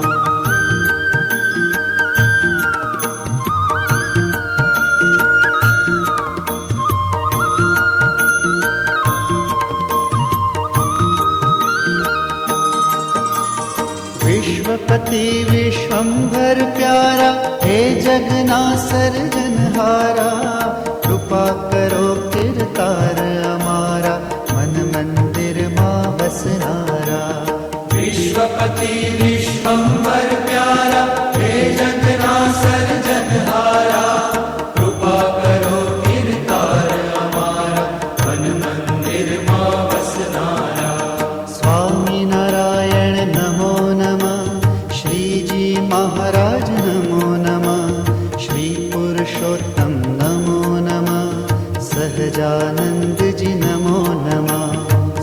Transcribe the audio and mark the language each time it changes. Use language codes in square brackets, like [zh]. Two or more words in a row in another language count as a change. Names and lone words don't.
[gu] વિશ્વપતિ વિશ્વંભર પ્યારા હે જગના સર્જનહારા કૃપા કરો કિરતાર હમારા મન મંદિર માં બસનારા વિશ્વપતિ વિશ્વંભર પ્યારા હે જગના સર્જનહારા કૃપા કરો કિરતાર હમારા મન મંદિર માં બસનારા [sa] स्वामी नारायण नमो नमः श्रीजी महाराज नमो नमः श्री पुरुषोत्तम नमो नमः सहजानंद जी नमो नमः